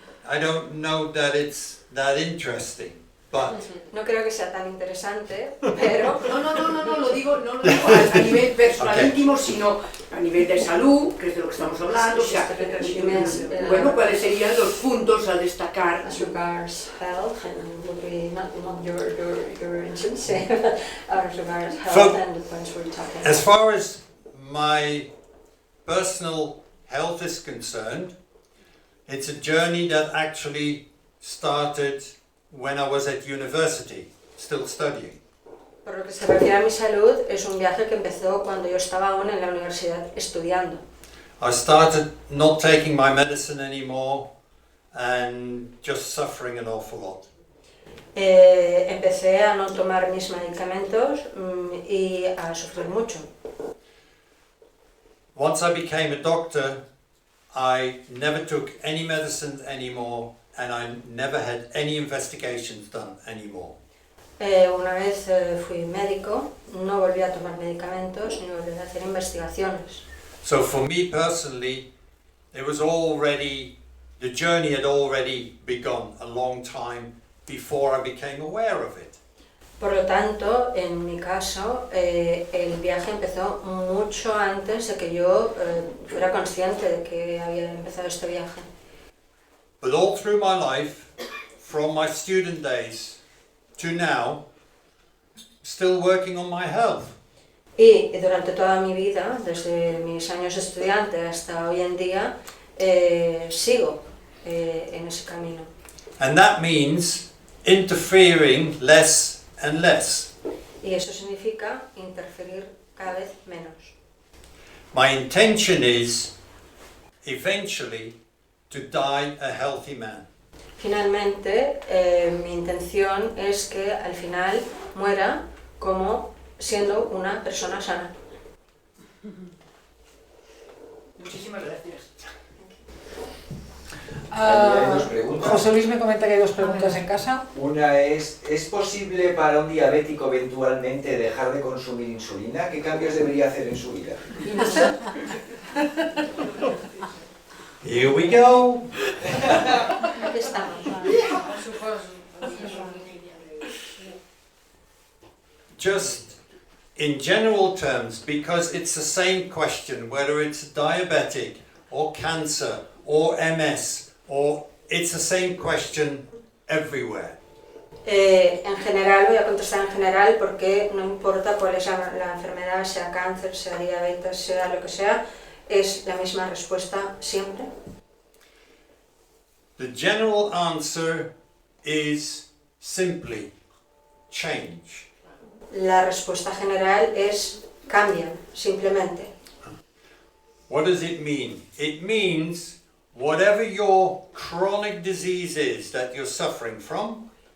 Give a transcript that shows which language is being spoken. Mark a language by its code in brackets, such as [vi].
[en] I don't know that it's that interesting, but [es] no creo que sea tan interesante, pero no lo digo a nivel personal íntimo, sino a nivel de salud, que es de lo que estamos hablando, o sea, bueno, ¿cuáles serían los puntos a destacar? [en] As regards health, and would be not your instance, as regards health and the points we're talking about. As far as my personal health is concerned, it's a journey that actually started when I was at university, still studying. [es] Por lo que se refiere a mi salud, es un viaje que empezó cuando yo estaba aún en la universidad estudiando. [en] I started not taking my medicine anymore and just suffering an awful lot. [es] Empecé a no tomar mis medicamentos y a sufrir mucho. [en] Once I became a doctor, I never took any medicine anymore and I never had any investigations done anymore. [es] Una vez fui médico, no volví a tomar medicamentos ni volví a hacer investigaciones. [en] So for me personally, it was already, the journey had already begun a long time before I became aware of it. [es] Por lo tanto, en mi caso, el viaje empezó mucho antes de que yo fuera consciente de que había empezado este viaje. [en] But all through my life, from my student days to now, still working on my health. [es] Y durante toda mi vida, desde mis años de estudiante hasta hoy en día, sigo en ese camino. [en] And that means interfering less and less. [es] Y eso significa interferir cada vez menos. [en] My intention is eventually to die a healthy man. [es] Finalmente, mi intención es que al final muera como siendo una persona sana. Muchísimas gracias. Hay dos preguntas. José Luis me comenta que hay dos preguntas en casa. Una ¿es posible para un diabético eventualmente dejar de consumir insulina? ¿Qué cambios debería hacer en su vida? [en] Here we go. [es] Aquí estamos. [en] Just in general terms, because it's the same question, whether it's diabetic or cancer or MS, or it's the same question everywhere. [es] En general, voy a contestar en general porque no importa cuál es la enfermedad, sea cáncer, sea diabetes, sea lo que sea, es la misma respuesta siempre. [en] The general answer is simply change. [es] La respuesta general es cambian, simplemente. [en] What does it mean? It means whatever your chronic disease is that you're suffering from,